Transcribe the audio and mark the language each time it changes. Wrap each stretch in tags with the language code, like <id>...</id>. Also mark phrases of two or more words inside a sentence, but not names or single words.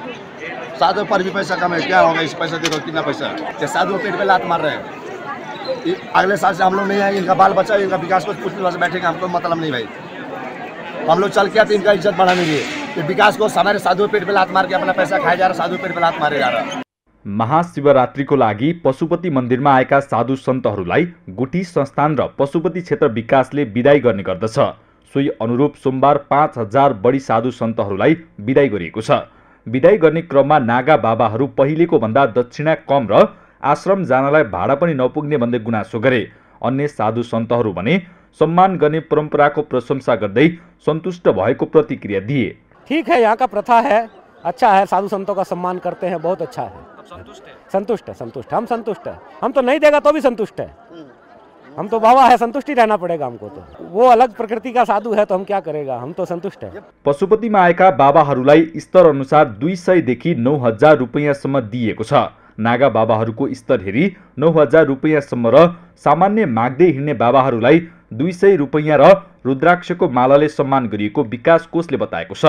<hi>साधु पर भी पैसा कम है, क्या होगा इस पैसा देखो कितना पैसा है। साधु पेट पे लात मार रहे हैं। अगले साल से हम लोग नहीं आएंगे, इनका बाल बच्चा इनका विकास कोष पूछने से बैठेंगे, हमको मतलब नहीं भाई। हम लोग चल के आते इनका इज्जत बढ़ाने के लिए। विकास कोष हमारे साधु पेट पे लात मार के अपना पैसा खाया जा रहा, साधु पेट पे लात मारे जा रहा।</hi> <ne>महाशिवरात्रिको लागि पशुपति मन्दिरमा आएका साधु सन्तहरूलाई गुठी संस्थान र पशुपति क्षेत्र विकासले बिदाई गर्ने गर्दछ। सोही अनुरूप सोमबार 5,000 बढी साधु सन्तहरूलाई बिदाई गरिएको छ। बिदाई गर्ने क्रममा नागा बाबाहरू पहिलेको भन्दा दक्षिणा कम र आश्रम जानलाई भाडा पनि नपुग्ने भन्दै गुनासो गरे। अन्य साधु सन्तहरू भने सम्मान गर्ने परम्पराको प्रशंसा गर्दै सन्तुष्ट भएको प्रतिक्रिया दिए।</ne> <hi>ठीक है, यहाँ का प्रथा है, अच्छा है, साधु संतों का सम्मान करते हैं, बहुत अच्छा है। संतुष्ट है, संतुष्ट, हम संतुष्ट है। हम तो नहीं देगा तो भी संतुष्ट है। हम तो बाबा है, संतुष्ट ही रहना पड़ेगा हमको। तो वो अलग प्रकृति का साधु है तो हम क्या करेगा, हम तो संतुष्ट है।</hi> <ne>पशुपतिमा आएका बाबाहरूलाई स्तर अनुसार 200 देखि 9,000 रुपैयाँसम्म दिएको छ। नागा बाबाहरूको स्तर हेरी 9,000 रुपैयाँसम्म र सामान्य माग्दै हिँड्ने बाबाहरूलाई 200 रुपैयाँ र रुद्राक्षको मालाले सम्मान गरिएको विकास कोषले बताएको छ।</ne>